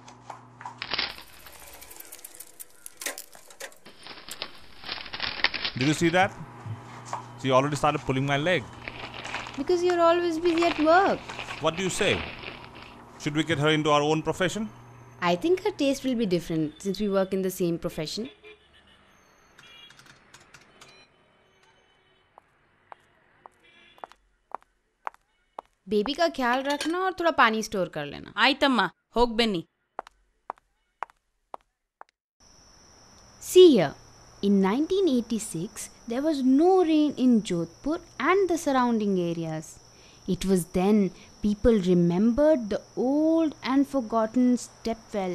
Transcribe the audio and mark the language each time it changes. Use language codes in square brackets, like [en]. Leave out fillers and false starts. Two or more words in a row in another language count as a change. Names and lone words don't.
[en] Did you see that? She already started pulling my leg. Because you're always busy at work. What do you say? Should we get her into our own profession? I think her taste will be different since we work in the same profession. [hi] बेबी का ख्याल रखना और थोड़ा पानी स्टोर कर लेना. [kn] ಆಯ್ತಮ್ಮ ಹೋಗ್ ಬನ್ನಿ. [en] See here, in 1986, there was no rain in Jodhpur and the surrounding areas. It was then people remembered the old and forgotten step well.